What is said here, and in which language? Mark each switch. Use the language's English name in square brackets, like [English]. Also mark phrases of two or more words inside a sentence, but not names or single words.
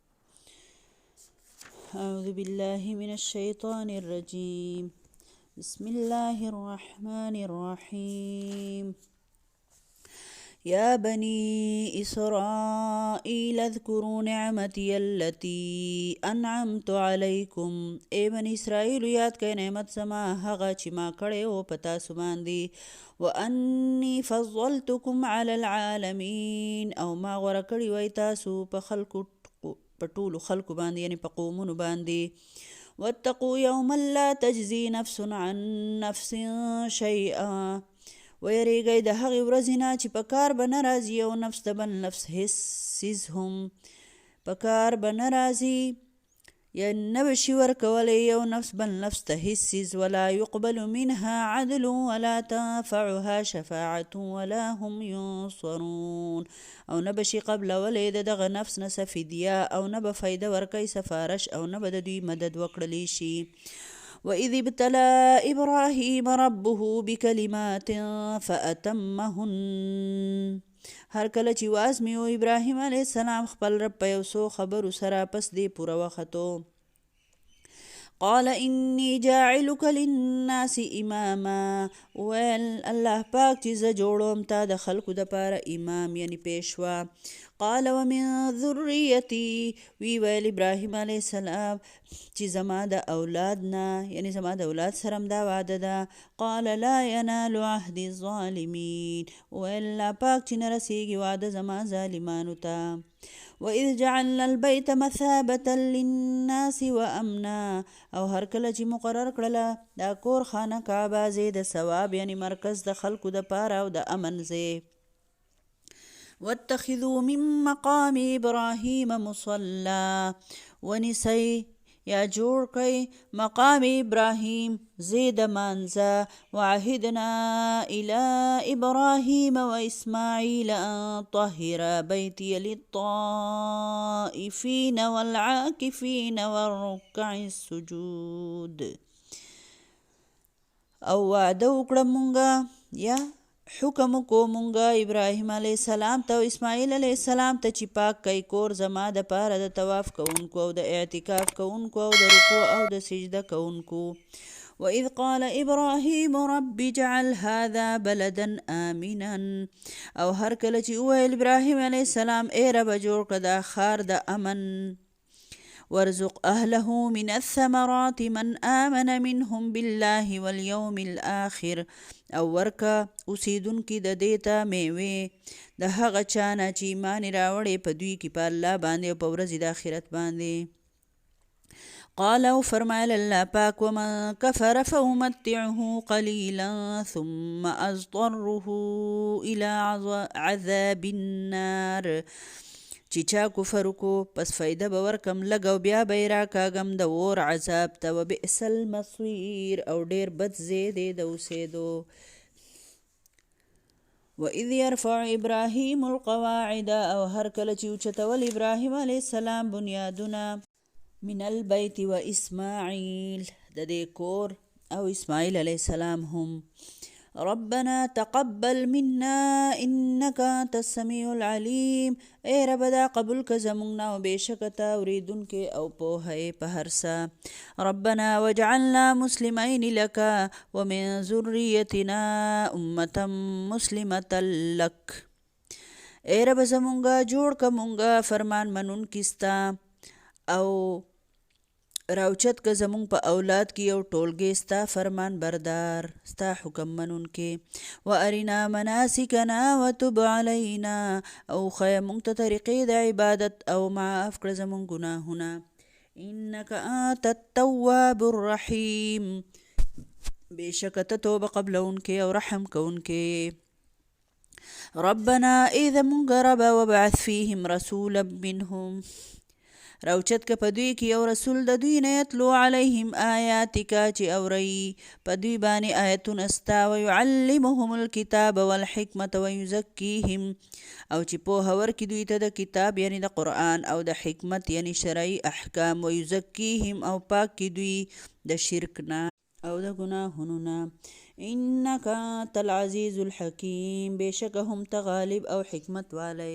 [Arabic] اعوذ باللہ من الشیطان الرجیم. بسم اللہ الرحمن الرحیم. يا بني إسرائيل اذكروا نعمتي التي أنعمت عليكم. [Pashto] اے بني اسرائیل یاد کئ نعمت زما هغه چې ما کړی و په تاسو باندې. [Arabic] وأني فضلتكم على العالمين [Pashto] او ما غوره کړی وای تاسو په ټولو خلکو باندې یعنی په قومونو باندې. [Arabic] واتقوا يوما لا تجزي نفس عن نفس شيئا. [Pashto] ویریږئ د هغې ورځې نه چې په کار به نه راځي یو نفس د بل نفس هیڅ څیز هم په کار به نه راځي یا نه به شي ورکولی یو نفس بل نفس ته هیڅ څیز. [Arabic] ولا يقبل منها عدل ولا تنفعها شفاعة ولا هم ينصرون. [Pashto] او نه به شي قبلولی د دغه نفس نه څه فدیه او نه به فایده ورکوي سفارش او نه به د دوی مدد وکړلی شي. [Arabic] وإذ ابتلى إبراهيم ربه بكلمات فأتمهن. [Pashto] هر کله چې وازمیو ابراهیم علیه السلام خپل رب په یو څو خبرو سره پس دې پوره وختو. [Arabic] قال إني جاعلك للناس إماما. [Pashto] ویل الله پاک چې زه جوړوم تا د خلکو دپاره امام یعنی پیشوا. [Arabic] قال ومن ذريتي. [Pashto] ویل ابراهیم علیه السلام چې زما د اولاد نه یعنی زما د اولاد سره هم دا وعده ده. [Arabic] قال لا ينال عهد الظالمين. [Pashto] ویل الله پاک چې نه رسیږي وعده زما ظالمانو ته. [Arabic] وإذ جعلنا البيت مثابة للناس وأمنا. [Pashto] او هر کله چې مقرر کړله دا کور خانه کعبه ځای د ثواب یعنی مرکز د خلکو د پاره او د امن ځای. [Arabic] واتخذوا من مقام إبراهيم مصلى. [Pashto] ونسي یا جوړ کئ مقام ابراهیم زید مانزه. [Arabic] وعهدنا الى ابراهیم واسماعیل ان طهر بیتی للطائفین والعاکفین والرکع السجود. [Pashto] او وعده وکړه مونږه یا حکم کو مونږه ابراهیم علیه السلام ته او اسماعیل علیه السلام ته چې پاک کئ کور زما د پاره د طواف کوونکو او د اعتکاف کوونکو او د رکوع او د سجده کوونکو. [Arabic] وإذ قال إبراهيم رب اجعل هذا بلدا آمنا. [Pashto] او هر کله چې وویل ابراهیم علیه السلام ای رب جوړ کړه دا ښار د امن. [Arabic] وارزق أهله من الثمرات من آمن منهم بالله واليوم الآخر. [Pashto] او ورکه اوسیدونکي د دې ته میوې د هغه چا نه چې ایمان راوړی په دوی کې په الله باندې او په ورځې د آخرت باندې. [Arabic] قال [Pashto] او فرمایل الله پاک [Arabic] ومن کفر فأمتعه قلیلا ثم أضطره إلى عذاب النار. [Pashto] چې چا کفر وکړو پس فایده به ورکم لږ او بیا به یې راکاږم د اور عذاب ته. [Arabic] وبئس المصیر. [Pashto] او ډېر بد ځای دی د اوسېدو. [Arabic] وإذ يرفع إبراهيم القواعد. [Pashto] او هر کله چې اوچتول ابراهیم علیه السلام بنیادونه [Arabic] من البیت [Pashto] و اسماعیل د دې کور او اسماعیل علیه السلام هم. [Arabic] ربنا تقبل منا انك انت السميع العليم. [Pashto] اے رب دا قبول که زمونږ نه او بېشکه ته اورېدونکی او پوهه یې په هر څه. [Arabic] ربنا واجعلنا مسلمین لك ومن ذريتنا امة مسلمة لك. [Pashto] اے رب زمونږه جوړ که مونږه فرمان منونکي ستا او راوچت که زمونږ په اولاد کې یو ټولګی ستا فرمان بردار ستا حکم منونکې. [Arabic] وارنا مناسکنا وتب علینا. [Pashto] او ښیه مونږ ته طریقې د عبادت او معاف کړه زمونږ ګناهونه. [Arabic] انک انت التواب الرحیم. [Pashto] بېشکه ته توبه قبلونکې او رحم کوونکې. [Arabic] ربنا [Pashto] ای زمونږ ربه [Arabic] وابعث فیهم رسولا منهم. [Pashto] راوچت که په دوی کې یو رسول د دوی نه [Arabic] یتلو علیهم آیاتک [Pashto] چې اوري په دوی باندې آیتونه ستا [Arabic] ویعلمهم الکتاب والحکمة ویزکیهم [Pashto] او چې پوهه ورکړي دوی ته د کتاب یعنی د قرآن او د حکمت یعنی شرعي احکام ویزکیهم او پاک کړي دوی د شرک نه او د ګناهونو نه [Arabic] انک انت العزیز الحکیم [Pashto] بېشکه هم ته غالب او حکمت والی.